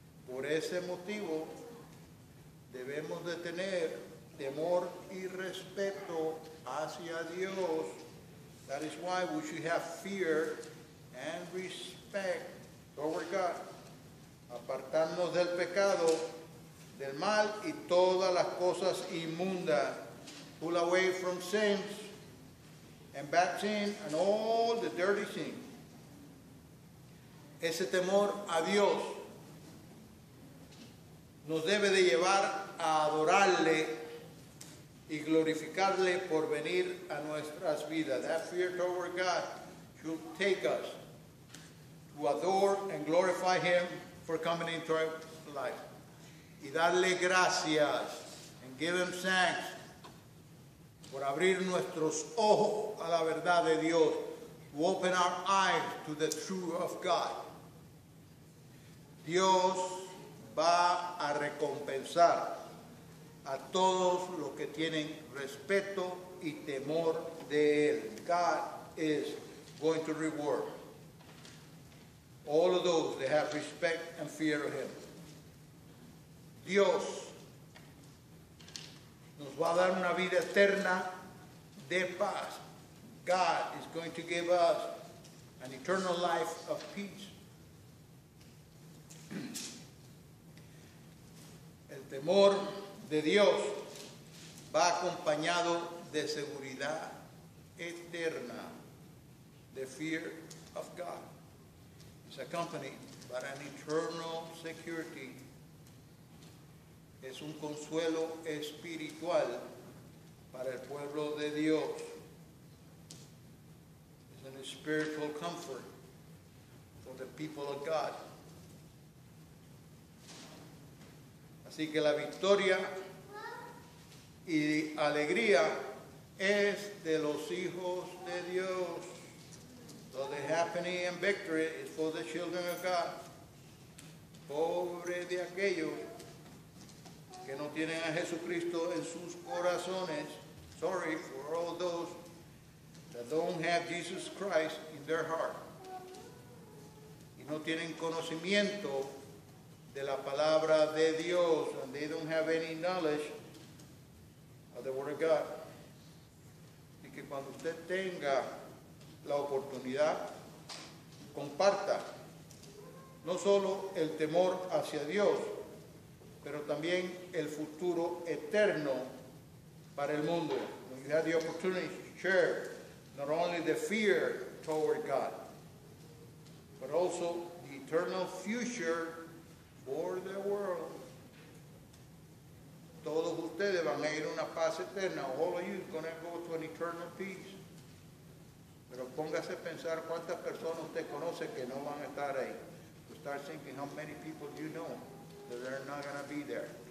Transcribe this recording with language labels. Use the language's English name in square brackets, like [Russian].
[Spanish] Por ese motivo, debemos de tener temor y respeto hacia Dios. [English] That is why we should have fear and respect toward God. [Spanish] Apartarnos del pecado, del mal y todas las cosas inmundas. [English] Pull away from sins and bad sin and all the dirty sin. [Spanish] Ese temor a Dios nos debe de llevar a adorarle y glorificarle por venir a nuestras vidas. [English] That fear toward God should take us to adore and glorify Him for coming into our life. [Spanish] Y darle gracias [English] and give Him thanks [Spanish] por abrir nuestros ojos a la verdad de Dios, [English] to open our eyes to the truth of God. [Spanish] Dios va a recompensar a todos los que tienen respeto y temor de Él. [English] God is going to reward all of those that have respect and fear of Him. [Spanish] Dios nos va a dar una vida eterna de paz. [English] God is going to give us an eternal life of peace. [Spanish] El temor de Dios va acompañado de seguridad eterna. [English] The fear of God is accompanied by an eternal security. [Spanish] Es un consuelo espiritual para el pueblo de Dios. [English] It's a spiritual comfort for the people of God. [Spanish] Así que la victoria y alegría es de los hijos de Dios. [English] So the happening and victory is for the children of God. [Spanish] Pobre de aquellos que no tienen a Jesucristo en sus corazones. [English] Sorry for all those that don't have Jesus Christ in their heart. [Spanish] Y no tienen conocimiento de la palabra de Dios, [English] and they don't have any knowledge of the Word of God. [Spanish] Y que cuando usted tenga la oportunidad, comparta no solo el temor hacia Dios, pero también el futuro eterno para el mundo. [English] When you have the opportunity to share not only the fear toward God, but also the eternal future for the world. [Spanish] Todos ustedes van a ir a una paz eterna. [English] All of you are going to go to an eternal peace. [Spanish] Pero póngase a pensar cuántas personas usted conoce que no van a estar ahí. [English] To start thinking how many people you know that they're not going to be there.